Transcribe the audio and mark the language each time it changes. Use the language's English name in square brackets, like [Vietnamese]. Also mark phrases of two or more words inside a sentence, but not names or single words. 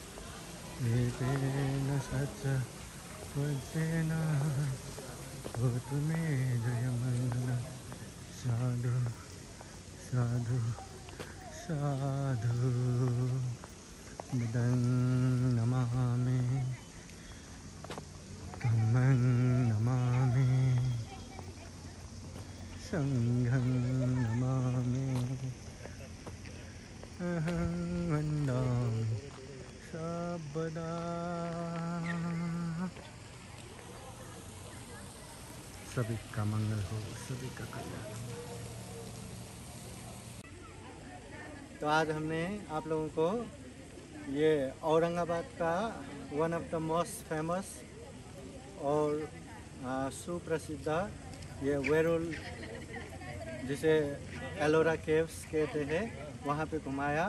[Pali] एतेन सच्च वज्रेन होतु मे जयमङ्गलं साधु साधु साधु बुद्धं नमामि धम्मं नमामि संघं नमामि अहं वन्दामि सर्वदा। [Hindi] सभी का मंगल हो, सभी का कल्याण हो। तो आज हमने आप लोगों को ये औरंगाबाद का [English] one of the most famous [Hindi] और सुप्रसिद्ध ये वेरुल जिसे एलोरा केव्स कहते हैं वहाँ पे घुमाया।